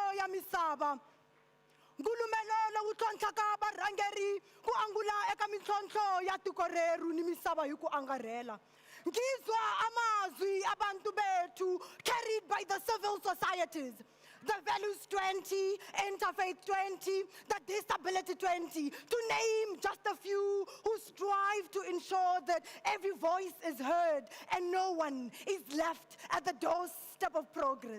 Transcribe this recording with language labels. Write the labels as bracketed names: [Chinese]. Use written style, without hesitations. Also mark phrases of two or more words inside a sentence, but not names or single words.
[Tsonga] misava. Ngulumelelo wu tlhontlha ka varhangeri ku angula eka mintlhontlho ya tiko reru ni misava hi ku angarhela. [Zulu] Ngizwa amazwi abantu bethu [English] carried by the civil societies. The Values 20, Interfaith 20, the Disability 20, to name just a few who strive to ensure that every voice is heard and no one is left at the doorstep of progress.